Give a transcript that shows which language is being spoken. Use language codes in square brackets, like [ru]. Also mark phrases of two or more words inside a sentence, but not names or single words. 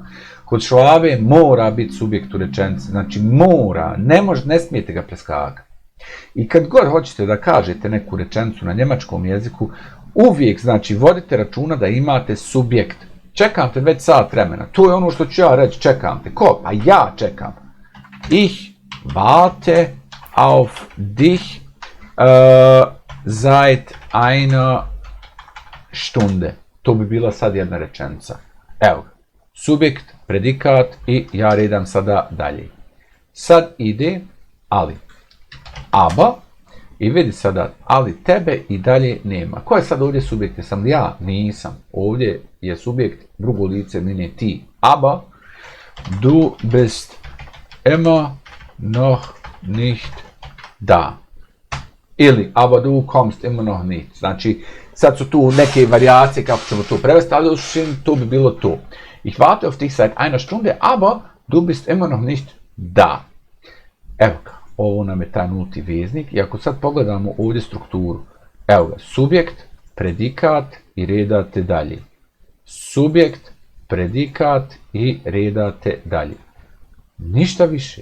[bs] Kod Švabe mora biti subjekt u rečenici, znači mora, ne smijete ga preskakati. I kad god hoćete da kažete neku rečenicu na njemačkom jeziku, uvijek, znači, vodite računa da imate subjekt. Čekam te već sat vremena. To je ono što ću ja reći, čekam te. Ko? Pa ja čekam. [de] Ich warte auf dich seit einer Stunde. [bs] To bi bila sad jedna rečenica. Evo, subjekt, predikat i ja redam sada dalje. Sad ide ali. Aber, i vidi sada, ali tebe i dalje nema. Ko je sad ovdje subjekt? Jesam li ja? Nisam. Ovdje je subjekt drugo lice mine ti. [de] Aber, du bist immer noch nicht da. Ili, aber du kommst immer noch nicht. [bs] Znači, sad su tu neke varijacije kako ćemo to prevesti, ali u suštini to bi bilo to. [de] Ich warte auf dich seit einer Stunde, aber du bist immer noch nicht da. [bs] Evo ga, ovo nam je taj nulti veznik. I ako sad pogledamo ovdje strukturu, evo ga, subjekt, predikat i redate dalje. Subjekt, predikat i redate dalje. Ništa više.